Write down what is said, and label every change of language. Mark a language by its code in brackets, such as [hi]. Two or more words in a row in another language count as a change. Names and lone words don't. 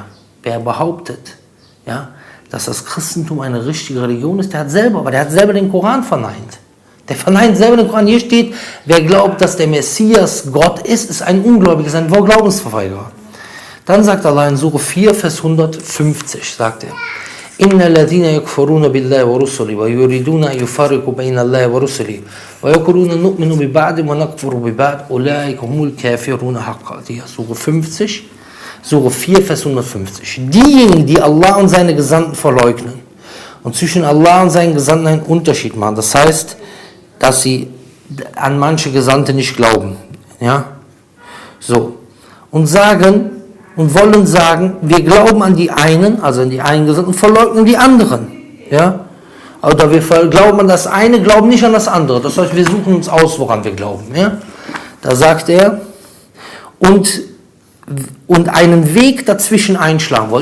[de] Wer behauptet, ja, dass das Christentum eine richtige Religion ist, der hat selber den Koran verneint. Der verneint selber den Koran. Hier steht, wer glaubt, dass der Messias Gott ist, ist ein Ungläubiger, ist ein Glaubensverweigerer. Dann sagt Allah in Sure 4, Vers 150, sagt er, [ar] إِنَّ الَّذِينَ يَكْفُرُونَ بِاللَّهِ وَرُسُلِهِ وَيُرِيدُونَ أَن يُفَرِّقُوا بَيْنَ اللَّهِ وَرُسُلِهِ وَيَقُولُونَ نُؤْمِنُ بِبَعْضٍ وَنَكْفُرُ بِبَعْضٍ أُولَٰئِكَ هُمُ الْكَافِرُونَ حَقًّا. [de] Sure 50, Sure 4, Vers 150. Diejenigen, die Allah und seine Gesandten verleugnen und zwischen Allah und seinen Gesandten einen Unterschied machen, das heißt, dass sie an manche Gesandte nicht glauben, ja, so, und wollen sagen, wir glauben an die einen, also an die einen Gesandten, und verleugnen die anderen, ja, oder wir glauben an das eine, glauben nicht an das andere, das heißt, wir suchen uns aus, woran wir glauben, ja, da sagt er, und einen Weg dazwischen einschlagen wollen.